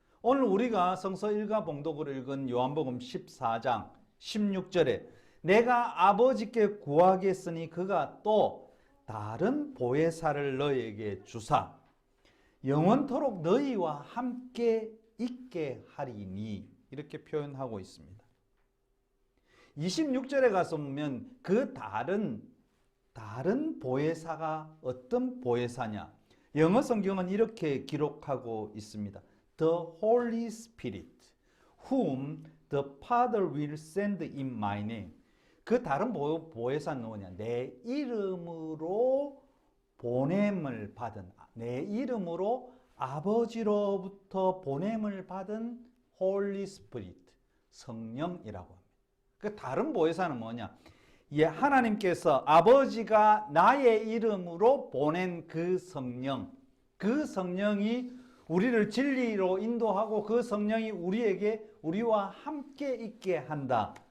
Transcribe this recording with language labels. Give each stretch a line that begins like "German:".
Korean: 오늘 우리가 성서 일가 봉독을 읽은 요한복음 14장 16절에 내가 아버지께 구하겠으니 그가 또 다른 보혜사를 너희에게 주사 영원토록 너희와 함께 있게 하리니, 이렇게 표현하고 있습니다. 26절에 가서 보면 그 다른 보혜사가 어떤 보혜사냐, 영어 성경은 이렇게 기록하고 있습니다.
English: The Holy Spirit, whom the Father will send in my name.
Korean: 그 다른 보혜사는 누구냐? 내 이름으로 보냄을 받은, 내 이름으로 아버지로부터 보냄을 받은 Holy Spirit, 성령이라고 합니다. 그 다른 보혜사는 뭐냐? 하나님께서 아버지가 나의 이름으로 보낸 그 성령, 그 성령이 우리를 진리로 인도하고 그 성령이 우리와 함께 있게 한다.